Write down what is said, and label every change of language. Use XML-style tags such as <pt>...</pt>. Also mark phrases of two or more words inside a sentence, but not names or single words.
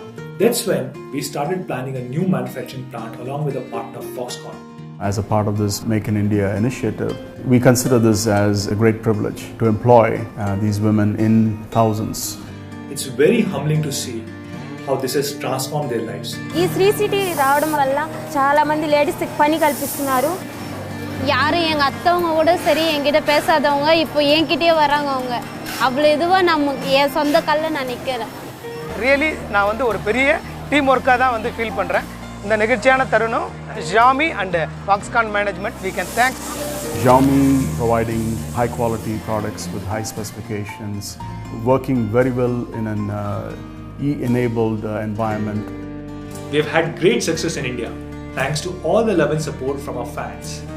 <en>That's when we started planning a new manufacturing plant along with a partner Foxconn. As a part of this Make in India initiative, we consider this as a great privilege to employ these women in thousands. It's very humbling to see how this has transformed their lives.</en> <te>ఈ శ్రీ సిటీ రావడం వల్ల చాలా మంది లేడీస్ పని கல்பிస్తున్నారు.</te> <ta>யாரும் எங்க அத்தவங்க கூட சரி என்கிட்ட பேசாதவங்க இப்போ என்கிட்டயே வராங்க. அவங்க அவ்வளவு இதுவா நமக்கு என் சொந்த கல்ல நான் நிக்கிறேன். ரியலி நான் வந்து ஒரு பெரிய</ta> <en>team work</en> <ta>தான் வந்து ஃபீல் பண்றேன். இந்த நிகழ்ச்சியான தருணம்</ta> <en>Xiaomi and Foxconn management we can thank. Xiaomi providing high quality products with high specifications, working very well in an e-enabled environment. We have had great success in India thanks to all the love and support from our fans.</en>